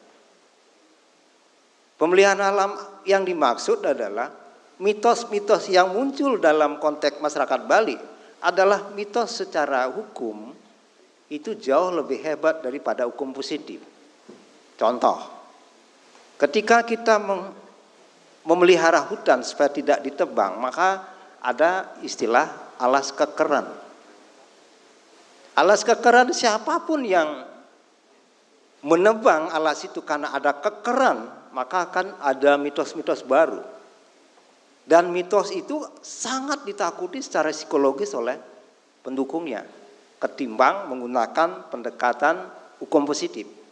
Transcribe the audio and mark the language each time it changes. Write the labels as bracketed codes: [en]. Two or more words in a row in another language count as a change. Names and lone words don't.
[id] Pemeliharaan alam yang dimaksud adalah mitos-mitos yang muncul dalam konteks masyarakat Bali adalah mitos secara hukum itu jauh lebih hebat daripada hukum positif. Contoh, ketika kita memelihara hutan supaya tidak ditebang, maka ada istilah alas kekeran. Alas kekeran, siapapun yang menebang alas itu karena ada kekeran, maka akan ada mitos-mitos baru. Dan mitos itu sangat ditakuti secara psikologis oleh pendukungnya, ketimbang menggunakan pendekatan hukum positif.